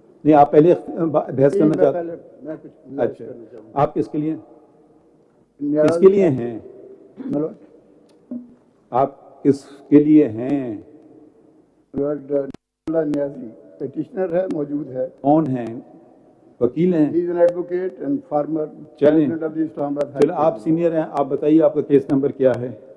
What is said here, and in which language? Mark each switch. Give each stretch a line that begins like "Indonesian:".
Urdu: نہیں آپ پہلے بحث کرنا چاہتے ہیں؟ اچھا آپ کس کے لیے کس کے لیے ہیں؟ آپ کس کے لیے ہیں؟ نیازی پیٹیشنر ہے، موجود ہے. کون ہیں؟ وکیل ہیں؟
English: He is an advocate and former president of the Islamabad.
Urdu: چلیں آپ سینئر ہیں، آپ بتائیے آپ کا کیس نمبر کیا ہے؟